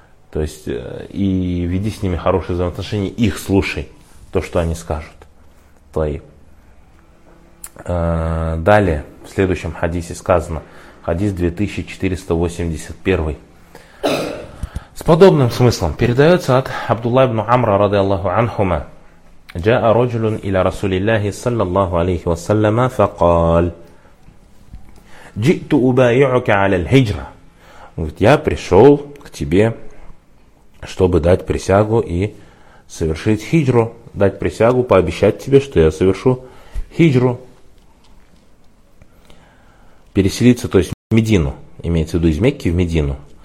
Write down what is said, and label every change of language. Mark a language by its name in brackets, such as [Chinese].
[Russian] То есть, и веди с ними хорошие взаимоотношения. Их слушай, то, что они скажут. Твои. Далее, в следующем хадисе сказано. Хадис 2481. С подобным смыслом. Передается от Абдулла ибн Амра, ради Аллаху анхума. [Arabic] جاء رجل إلى رسول الله صلى الله عليه وسلم فقال جئت أبايعك على الهجرة. [Russian] Он говорит, я пришел к тебе, чтобы дать присягу и совершить хиджру, дать присягу, пообещать тебе, что я совершу хиджру. Переселиться, то есть в Медину, имеется в виду из Мекки в Медину.